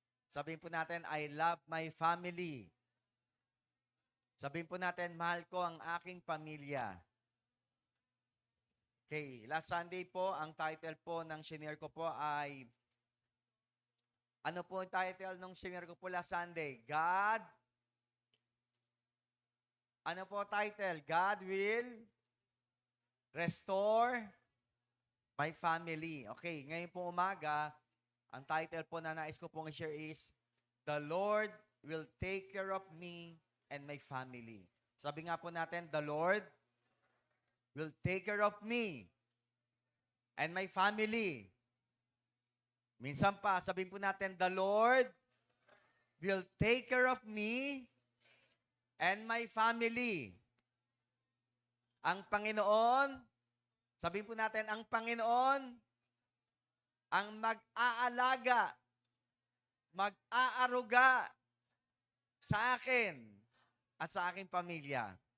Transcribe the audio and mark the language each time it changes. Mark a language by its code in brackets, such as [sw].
[tl] Sabihin po natin, [en] I love my family. [tl] Sabihin po natin, mahal ko ang aking pamilya. Okay, last Sunday po, ang title po ng senior ko po ay, ano po ang title ng senior ko po last Sunday? Ano po title? [en] God will restore my family. [tl] Okay, ngayon po umaga, ang title po na nais ko pong i-share is, [en] The Lord will take care of me and my family. [tl] Sabi nga po natin, [en] The Lord will take care of me and my family. [tl] Minsan pa, sabihin po natin, [en] The Lord will take care of me and my family. [tl] Ang Panginoon, sabihin po natin, ang Panginoon, ang mag-aalaga, mag-aaruga sa akin at sa aking pamilya.